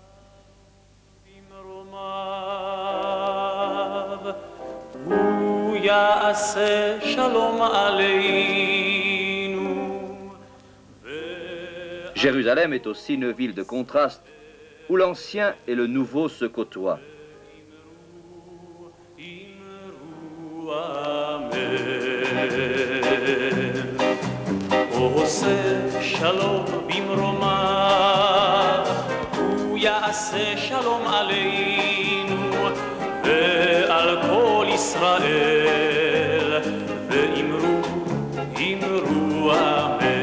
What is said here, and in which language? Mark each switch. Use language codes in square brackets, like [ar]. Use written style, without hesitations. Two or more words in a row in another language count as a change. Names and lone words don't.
[fr] Jérusalem est aussi une ville de contraste, où l'ancien et le nouveau se côtoient. [he] עושה שלום במרומיו, הוא יעשה שלום עלינו ועל כל ישראל, ואמרו, אמרו אמן.